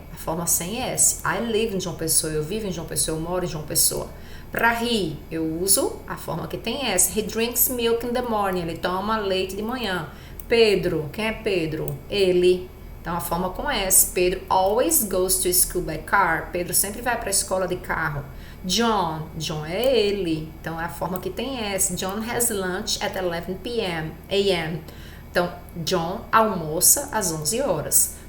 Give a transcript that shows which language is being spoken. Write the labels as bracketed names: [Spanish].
[Portuguese] A forma sem S. [English] I live [Portuguese] em João Pessoa, eu vivo em João Pessoa, eu moro em João Pessoa. Para he, eu uso a forma que tem S. [English] He drinks milk in the morning. [Portuguese] Ele toma leite de manhã. Pedro, quem é Pedro? Ele. Então, a forma com S. [English] Pedro always goes to school by car. [Portuguese] Pedro sempre vai para a escola de carro. John, John é ele. Então, é a forma que tem S. [English] John has lunch at 11 a.m. [Portuguese] Então, John almoça às 11 horas.